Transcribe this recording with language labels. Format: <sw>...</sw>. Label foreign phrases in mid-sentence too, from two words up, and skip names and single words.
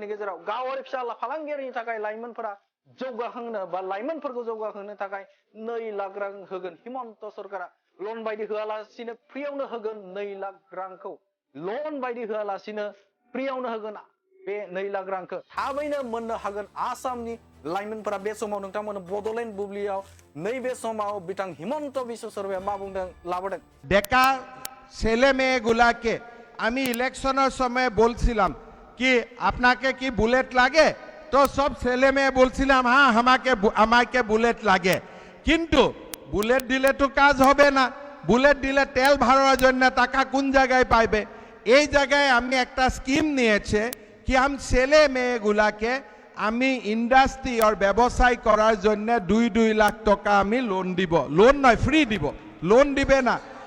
<brx>गेजेराव गावारि फिसा फालांगियारिनि थाखाय लाइमोनफोरा जौगाखांनो बा लाइमोनफोरखौ जौगाखांनो थाखाय 2 लाख रां होगोन हिमन्त सरकारा लन बायदि होआलासिनो फ्रियावनो होगोन 2 लाख रांखौ लन बायदि होआलासिनो फ्रियावनो होगोन बे 2 लाख रांखौ थाबैनो मोननो हागोन आसामनि लाइमोनफोरा बे समाव नोंथांमोन बडलेण्ड बुब्लियाव नैबे समाव बिथां हिमन्त बिश्व शर्माया मा बुंदों लाबोदों</brx> <bn>बेका ছেলে মেয়েগুলাকে আমি ইলেকশনের সময় বলছিলাম কি আপনাকে কি বুলেট লাগে তো সব ছেলে মেয়ে বলছিলাম হ্যাঁ আমাকে বুলেট লাগে কিন্তু বুলেট দিলে তো কাজ হবে না বুলেট দিলে তেল ভরার জন্য টাকা কোন জায়গায় পাইবে এই জায়গায় আমি একটা স্কিম নিয়েছে কি আমি ছেলে মেয়েগুলাকে আমি ইন্ডাস্ট্রি আর ব্যবসায় করার জন্য 2 লাখ টাকা আমি লোন দিব লোন নয় ফ্রি দিব লোন দিবে না</bn>